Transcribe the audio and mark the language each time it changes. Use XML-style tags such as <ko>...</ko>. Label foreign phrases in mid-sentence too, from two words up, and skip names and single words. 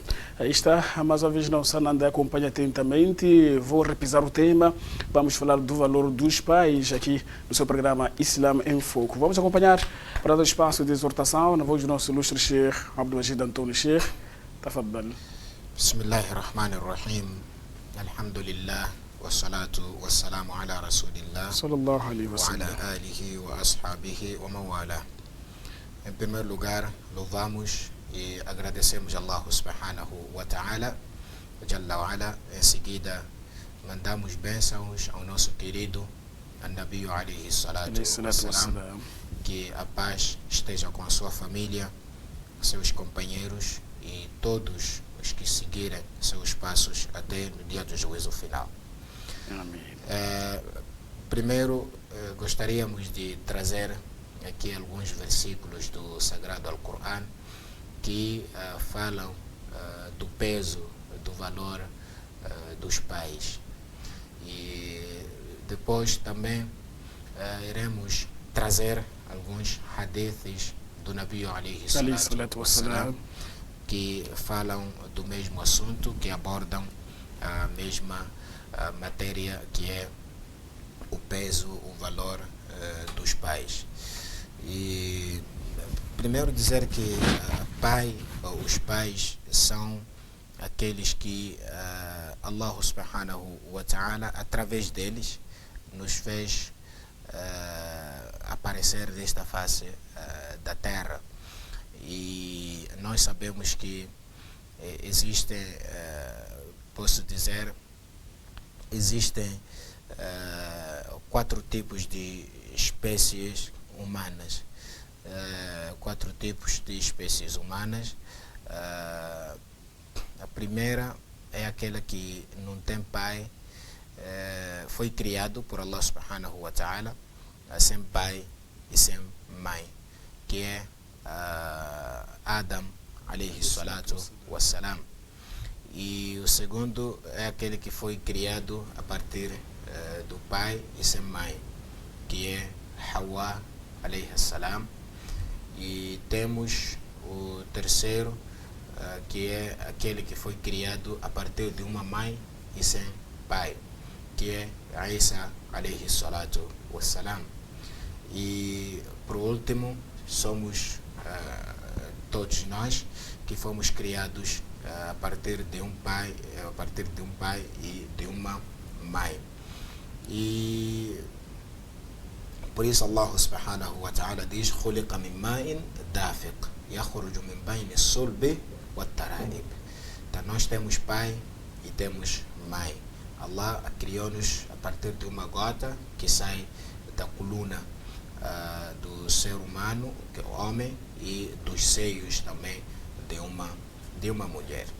<pt>Aí está, mais uma vez, não Sananda acompanha atentamente. Vou repisar o tema. Vamos falar do valor dos pais aqui no seu programa Islam em Foco. Vamos acompanhar para dar espaço de exortação na voz do nosso ilustre Sheikh Abdelmajid Antônio.</pt> <ar>شيخ، تفضل. بسم الله الرحمن الرحيم. الحمد لله. والصلاة والسلام على رسول الله. صلى الله عليه wa wasallam. على آله وأصحابه ومولاه.</ar> <pt>Em primeiro lugar, louvamos e agradecemos a</pt> <ar>الله سبحانه وتعالى، جل وعلا.</ar> <pt>Em seguida, mandamos bênçãos ao nosso querido</pt> <ar>النبي عليه الصلاة والسلام,</ar> <pt>que a paz esteja com a sua família, seus companheiros e todos os que seguirem seus passos até no dia do juízo final. Amém. Primeiro, gostaríamos de trazer aqui alguns versículos do Sagrado Alcorão que falam do peso, do valor dos pais. E depois também iremos trazer alguns hadiths do</pt> <ar>نبي عليه الصلاة والسلام,</ar> <pt>que falam do mesmo assunto, que abordam a mesma matéria, que é o peso, o valor dos pais. E primeiro dizer que os pais são aqueles que</pt> <ar>الله سبحانه وتعالى,</ar> <pt>através deles, nos fez aparecer desta face da terra. E nós sabemos que existem, posso dizer, existem 4 tipos de espécies humanas. 4 tipos de espécies humanas. A primeira é aquela que não tem pai, foi criado por</pt> <ar>الله سبحانه وتعالى</ar> <pt>sem pai e sem mãe, que é</pt> <ar>آدم عليه الصلاة والسلام.</ar> <pt>E o segundo é aquele que foi criado a partir do pai e sem mãe, que é</pt> <ar>حواء عليها السلام.</ar> <pt>E temos o terceiro, que é aquele que foi criado a partir de uma mãe e sem pai, que é</pt> <ar>عيسى عليه الصلاة والسلام.</ar> <pt>E por último, somos todos nós que fomos criados a partir de um pai e de uma mãe. E Por isso</pt> <ar>الله سبحانه وتعالى diz: خُلِقَ مِن مَاءٍ دَافِقٍ يَخْرُجُ مِن بَيْنِ الصُّلْبِ وَالتَّرَائِبِ.</ar> <pt>Então nós temos pai e temos mãe. Allah criou-nos a partir de uma gota que sai da coluna do ser humano, que é o homem, e dos seios também de uma mulher.</pt>